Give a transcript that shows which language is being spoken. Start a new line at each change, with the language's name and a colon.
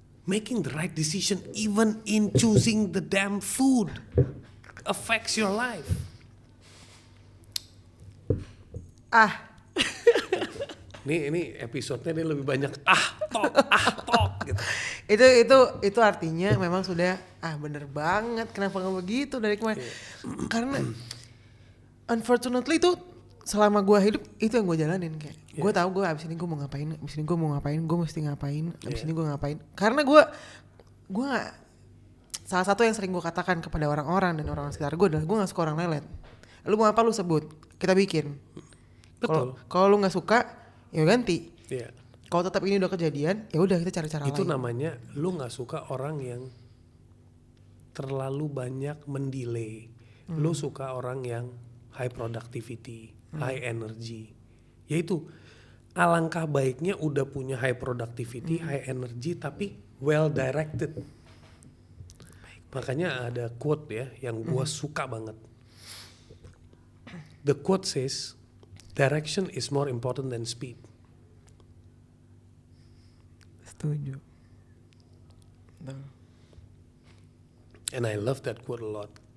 English: Making the right decision, even in choosing the damn food, affects your life.
Indonesian: Ini episodenya dia lebih banyak tok gitu. Itu artinya memang sudah bener banget, kenapa nggak begitu dari kemarin? Karena unfortunately itu selama gue hidup itu yang gue jalanin kayak. Gue tahu gue abis ini gue mau ngapain, abis ini gue mau ngapain, gue mesti ngapain, abis ini gue ngapain. Karena gue nggak, salah satu yang sering gue katakan kepada orang-orang dan orang sekitar gue adalah gue nggak suka orang lelet. Lu mau apa lu sebut, kita bikin. Kalau lu nggak suka, ya ganti. Yeah. Kalau tetap ini udah kejadian, ya udah kita cari cara lain. Itu namanya lu nggak suka orang yang terlalu banyak mendelay. Lu suka orang yang
English: high productivity, high energy.
Indonesian: Yaitu alangkah baiknya udah punya
English: high productivity, high energy,
Indonesian: tapi
English: well directed.
Indonesian: Makanya ada quote ya yang gua suka banget.
English: The quote says, "Direction is more important than speed."
Indonesian: Setuju.
English: And I love that quote a lot.